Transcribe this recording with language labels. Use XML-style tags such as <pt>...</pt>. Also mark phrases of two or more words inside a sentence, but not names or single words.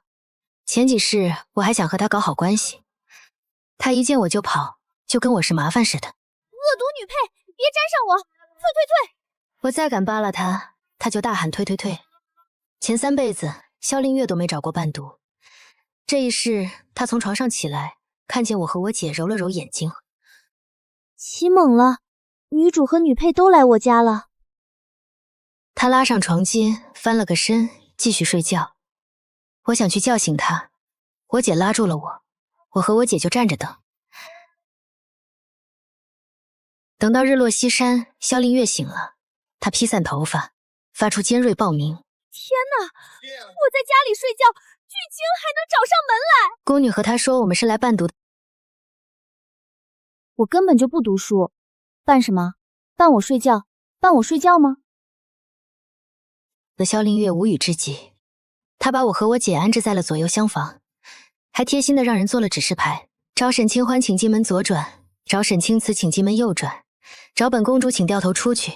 <zh>前幾世我還想和她搞好關係，她一見我就跑，就跟我是麻煩似的。惡毒女配，別沾上我！退！我再敢扒拉她，她就大喊退！前3輩子蕭令月都沒找過伴讀，這一世她從床上起來，看見我和我姐，揉了揉眼睛。起猛了，女主和女配都來我家了。她拉上床巾，翻了個身，繼續睡覺。我想去叫醒她，我姐拉住了我，我和我姐就站着等。等到日落西山，蕭令月醒了，她披散頭髮，發出尖銳爆鳴。天哪！我在家裡睡覺，劇情還能找上門來。宮女和她說我們是來伴讀的。我根本就不讀書，伴什麼？伴我睡覺？伴我睡覺嗎？蕭令月無語至極，他把我和我姐安置在了左右廂房，還貼心的讓人做了指示牌：找沈清歡請進門左轉，找沈清慈請進門右轉，找本公主請掉頭出去。</zh>